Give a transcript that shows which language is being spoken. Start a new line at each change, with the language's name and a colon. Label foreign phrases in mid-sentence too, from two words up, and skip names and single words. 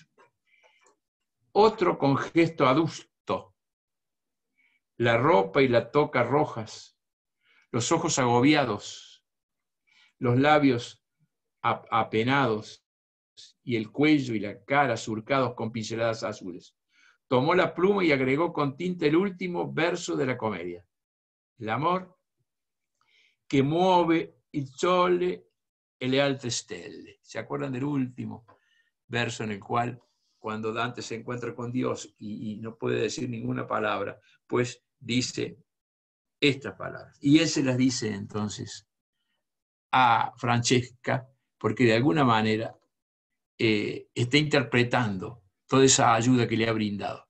Spanish: Otro con gesto adusto, la ropa y la toca rojas, los ojos agobiados, los labios apenados y el cuello y la cara surcados con pinceladas azules. Tomó la pluma y agregó con tinta el último verso de la comedia. El amor que
Italian: muove il sole e le altre stelle.
Spanish: ¿Se acuerdan del último verso en el cual, cuando Dante se encuentra con Dios y no puede decir ninguna palabra, pues dice estas palabras? Y él se las dice entonces a Francesca, porque de alguna manera está interpretando toda esa ayuda que le ha brindado.